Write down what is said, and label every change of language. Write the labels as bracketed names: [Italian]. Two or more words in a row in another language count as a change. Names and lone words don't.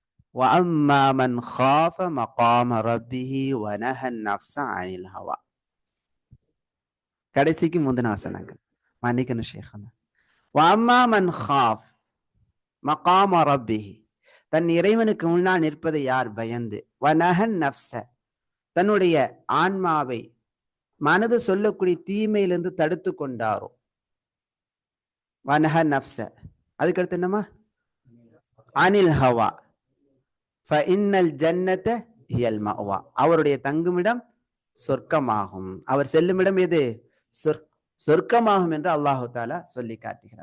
[Arabic] وَأَمَّا مَنْ خَافَ مَقَامَ رَبِّهِ وَنَهَى النَّفْسَ عَنِ الْهَوَى. [Tamil] கடைசிக்கு முந்தின வசனங்கள் மன்னிக்கணும் ஷேഖனா. [Arabic] وَأَمَّا مَنْ خَافَ مَقَامَ رَبِّهِ, [Tamil] தன் இறைவனுக்கு முன்னால் நிற்பதை யார் பயந்து, [Arabic] وَنَهَى النَّفْسَ, [Tamil] தன்னுடைய ஆன்மாவை மனது சொல்லக்கூடிய தீமையிலிருந்து தடுத்து கொண்டாரோ, [Arabic] ونهى النفس, [Tamil] அதுக்கடுத்து என்னமா, [Arabic] عن الهوى فإن الجنة هي المأوى, [Tamil] அவருடைய தங்குமிடம் சொர்க்கமாகும், அவர் செல்லுமிடம் எது, சொர்க்கமாகும் என்று அல்லாஹு தஆலா சொல்லி காட்டுகிறார்.